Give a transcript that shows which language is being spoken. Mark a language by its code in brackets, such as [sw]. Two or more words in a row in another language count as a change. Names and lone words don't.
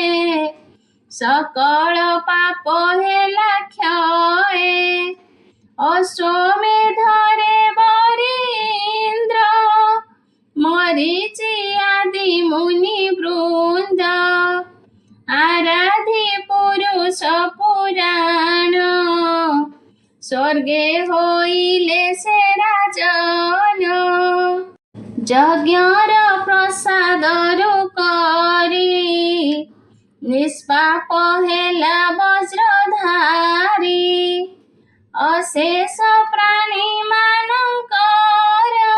[or] ସକଳ ପାପ ହେଲା କ୍ଷୟ ଅଶ୍ୱମେଧରେ ବରୀନ୍ଦ୍ର ମରୀଚି ଆଦି ମୁନି ବୃନ୍ଦ ଆରାଧି ପୁରୁଷ ପୁରାଣ ସ୍ୱର୍ଗେ ହୋଇଲେ ସେ ରାଜନ ଯଜ୍ଞର ପ୍ରସାଦରୁ କରି ନିଷ୍ପାପ ହେଲା ବଜ୍ରଧାରୀ ଅଶେଷ ପ୍ରାଣୀ ମାନକର